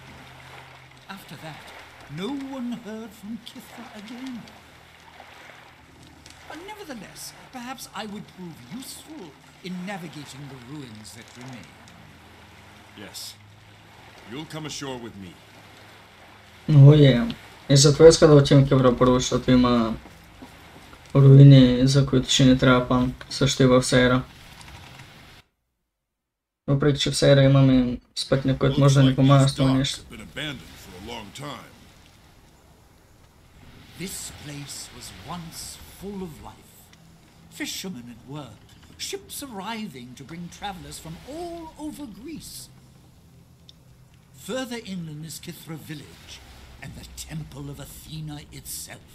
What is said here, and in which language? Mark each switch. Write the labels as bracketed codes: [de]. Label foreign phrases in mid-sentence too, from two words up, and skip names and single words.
[en] After that, no one heard from KYTHRA again. But nevertheless, perhaps I would prove useful in navigating the ruins that remain. Yes. You'll come ashore with me. [bg] И затова иска да отидем в KYTHRA първо, защото има руини, за които ще ни трябва план. Също и в Сейра. Въпреки че в Сейра имаме спътник, който може да ни помага с това нещо. [en] This place was once full of life. Fishermen at work, ships arriving to bring travelers from all over Greece. Further inland is KYTHRA village and the temple of Athena itself.